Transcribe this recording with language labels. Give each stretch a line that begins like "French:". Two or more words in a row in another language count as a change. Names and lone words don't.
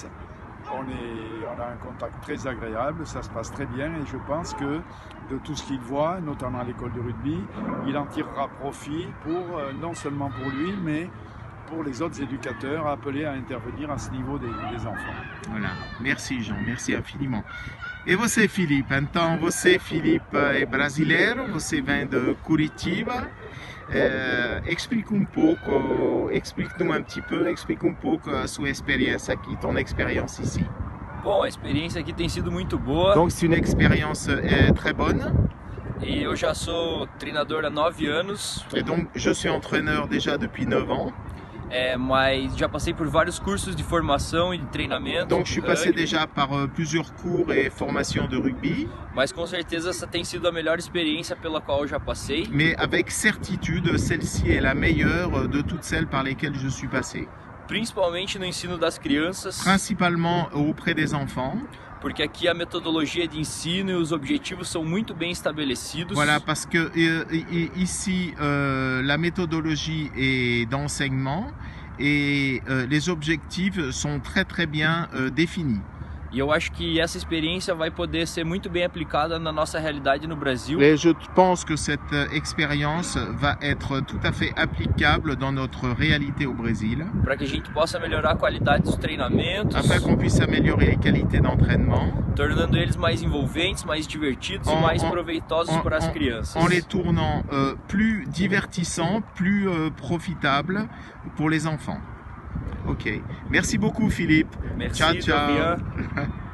French: On a un contact très agréable, ça se passe très bien et je pense que de tout ce qu'il voit, notamment à l'école de rugby, il en tirera profit non seulement pour lui, mais pour les autres éducateurs appelés à intervenir à ce niveau des enfants. Voilà, merci Jean, merci infiniment.
Portuguese: E você, Felipe? Então, você, Felipe, é brasileiro, você vem de Curitiba.
French: Explique-nous un petit peu, explique
Portuguese: um pouco a sua
French: expérience aqui, ton expérience ici.
Portuguese: Bom, a experiência aqui tem sido muito boa.
French: Donc, c'est une expérience très bonne.
Portuguese: E eu já sou treinador há 9 anos.
French: Et donc, je suis entraîneur déjà depuis 9 ans.
Portuguese: Mas já passei por vários cursos de formação e de treinamento.
French: Donc je suis passé déjà par plusieurs cours et formations de rugby.
Portuguese: Mas com certeza essa tem sido a melhor experiência pela qual eu já passei.
French: Mais avec certitude, celle-ci est la meilleure de toutes celles par lesquelles je suis passé.
Portuguese: Principalmente no ensino das crianças.
French: Principalement auprès des enfants.
Portuguese: Porque aqui a metodologia de ensino e os objetivos são muito bem estabelecidos.
French: Voilà, parce que ici, la méthodologie est d'enseignement et les objectifs sont très très bien définis.
Portuguese: E eu acho que essa experiência vai poder ser muito bem aplicada na nossa realidade no Brasil.
French: Et je pense que cette expérience va être tout à fait applicable dans notre réalité au Brésil.
Portuguese: Para que a gente possa melhorar a qualidade dos treinamentos.
French: Afin qu'on puisse améliorer les qualités d'entraînement.
Portuguese: Tornando eles mais envolventes, mais divertidos e mais proveitosos para as crianças.
French: En les tournant plus divertissants, plus profitables pour les enfants. Ok. Merci beaucoup Philippe. Merci,
Italian: ciao, ciao.